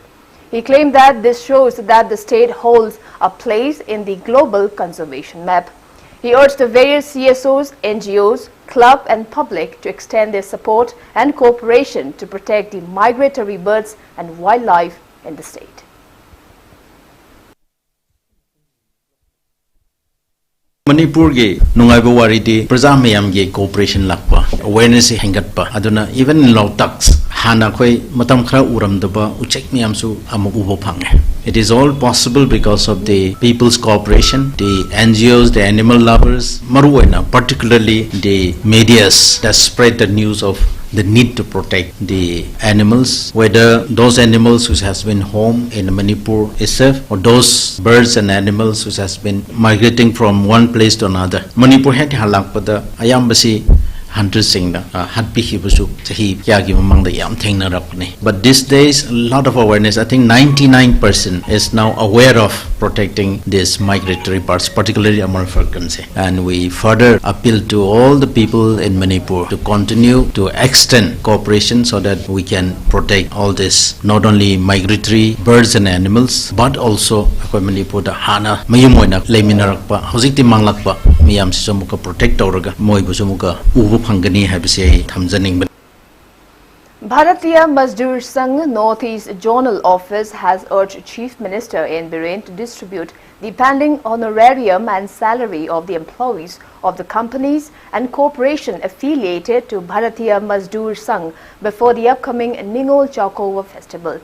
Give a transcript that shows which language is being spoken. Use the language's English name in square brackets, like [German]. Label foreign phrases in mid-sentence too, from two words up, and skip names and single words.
[English] He claimed that this shows that the state holds a place in the global conservation map. He urged the various CSOs, NGOs, club and public to extend their support and cooperation to protect the migratory birds and wildlife in the state. [Manipuri] Manipur ge nungaiba waridi praja mayam ge cooperation lakpa awareness hengatpa aduna [English] even in law tax [Manipuri] hana khoi matam khara uramdaba uchek mayam su amu ubo phange. [English] It is all possible because of the people's cooperation, the NGOs, the animal lovers, maruwaina particularly the medias that spread the news of the need to protect the animals, whether those animals which has been home in Manipur itself or those birds and animals which has been migrating from one place to another. [Manipuri] Manipur had halakpada ayambasi hunters singna hatpi hibusu chahi kya gi mamangda yam thengna rakne. [English] But these days a lot of awareness. I think 99% is now aware of protecting these migratory birds, particularly Amar falcons. And we further appeal to all the people in Manipur to continue to extend cooperation so that we can protect all this, not only migratory birds and animals, but also Manipur [Manipuri] da hana mayumoina leminarakpa hojikti manglakpa miyam si muka protect tawraga moibu muka ubu phangani habise thamjaning. [English] Bharatiya Mazdoor Sangh Northeast Zonal Office has urged Chief Minister N. Biren to distribute the pending honorarium and salary of the employees of the companies and corporation affiliated to Bharatiya Mazdoor Sangh before the upcoming Ningol Chowkova festival.